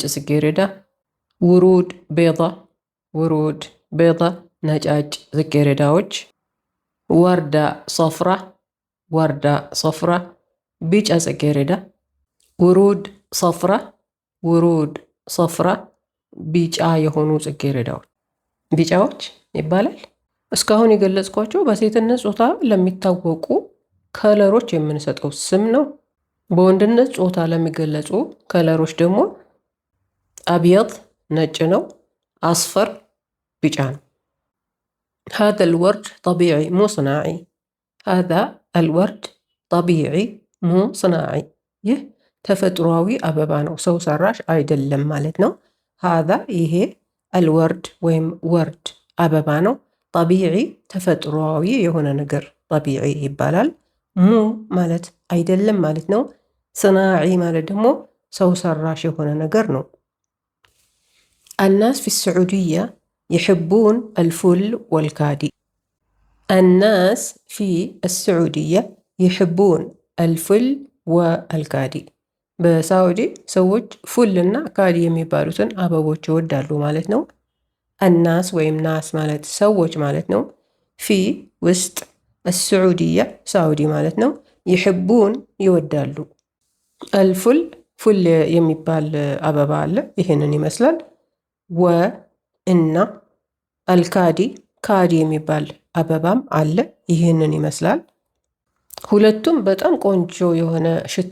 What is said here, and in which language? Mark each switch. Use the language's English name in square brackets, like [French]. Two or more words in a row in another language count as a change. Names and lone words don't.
[Amharic] ጽጌረዳ። [Arabic] ورود بيضاء، ورود بيضاء [Amharic] ነጫጭ ጽጌረዳዎች። [Arabic] وردة صفراء، وردة صفراء [Amharic] ቢጫ ጽጌረዳ። [Arabic] ورود صفراء، ورود صفراء [Amharic] ቢጫ የሆኑ ጽጌረዳዎች፣ ቢጫዎች ይባላል። እስካሁን የገለጽኳቸው በሴትነት ጾታ ለሚታወቁ ከለሮች የምንሰጠው ስም ነው። በወንድነት ጾታ ለሚገለጹ ከለሮች ደግሞ አብየድ ነጭ ነው፣ አስፈር ቢጫ ነው። [Arabic] هذا الورد طبيعي مو صناعي، هذا الورد طبيعي مو صناعي። [Amharic] ይህ ተፈጥሯዊ አበባ ነው፣ ሰው ሰራሽ አይደለም ማለት ነው። هذا ይሄ አልወርድ ወይም ወርድ አበባ ነው። ጠቢዒ ተፈጥሯዊ የሆነ ነገር ጠቢዒ ይባላል። ሙ ማለት አይደለም ማለት ነው። صناعي ማለት ደግሞ ሰው ሰራሽ የሆነ ነገር ነው። [Arabic] الناس في السعودية يحبون الفل والكادي. الناس في السعودية يحبون الفل والكادي። [Amharic] በሳዑዲ ሰዎች ፉልና ካዲ የሚባሉትን አበቦች ይወዳሉ ማለት ነው። አናስ ወይም ናስ ማለት ሰዎች ማለት ነው። ፊ ውስጥ፣ السعودية ሳዑዲ ማለት ነው። ይሕቡን ይወዳሉ። አልፉል ፉል የሚባል አበባ አለ፣ ይህንን ይመስላል። ወ እና አልካዲ ካዲ የሚባል አበባም አለ፣ ይህንን ይመስላል። ሁለቱም በጣም ቆንጆ የሆነ ሽታ